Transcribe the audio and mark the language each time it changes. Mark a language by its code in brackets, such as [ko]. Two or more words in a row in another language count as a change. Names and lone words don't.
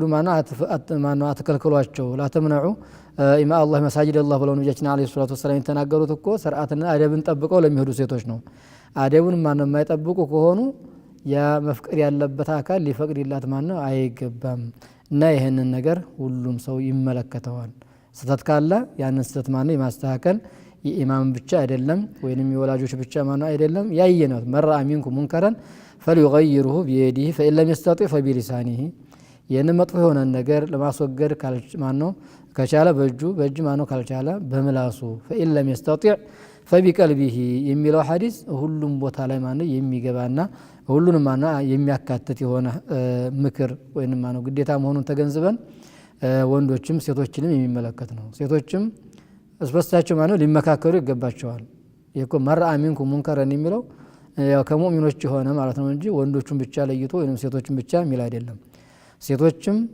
[am] ማነው አትከልክሏቸው። [ar] لا تمنعوا إماء الله مساجد الله [am] ብለው ነብያችን [ar] عليه الصلاة والسلام [am] የተናገሩት እኮ ሰርዓትና አደብን ጠብቀው ለሚሄዱ ሴቶች ነው። አደቡን ማነው የማይጠብቁ ከሆኑ ያ መፍቀድ ያለበት አካል ሊፈቅድላት ማነው አይገባም። እና ይሄንን ነገር ሁሉም ሰው ይመለከተዋል ስተት ካለ ያንን ስተት ማነው የማስተካከል የኢማም ብቻ አይደለም ወይንም የወላጆች ብቻ ማነው አይደለም ያየነው መራ [ar] منكم منكرا فليغيره بيده فإن لم يستطع فبلسانه [am] ያን መጥፎ የሆነ ነገር ለማስወገድ ማነው ከቻለ በእጁ ማነው ካልቻለ በምላሱ [ar] فإن لم يستطع فبقلبه [am] የሚለው ሐዲስ ሁሉም ቦታ ላይ ማነው የሚገባና ሁሉንም ማነው የሚያካትት የሆነ ምክር ወይንም ማነው ግዴታ መሆኑን ተገንዝበን ወንዶችም ሴቶችንም የሚመለከት ነው ሴቶችም እስበስታቸው ማነው ሊመካከሩ ይገባቸዋል ይሄኮ [ar] رأى منكم منكرا [am] የሚለው ያው ከሙእሚኖች ሆነ ማለት ነው እንጂ ወንዶቹን ብቻ ለይቶ ወይንም ሴቶችን ብቻ የሚል አይደለም ሴቶችም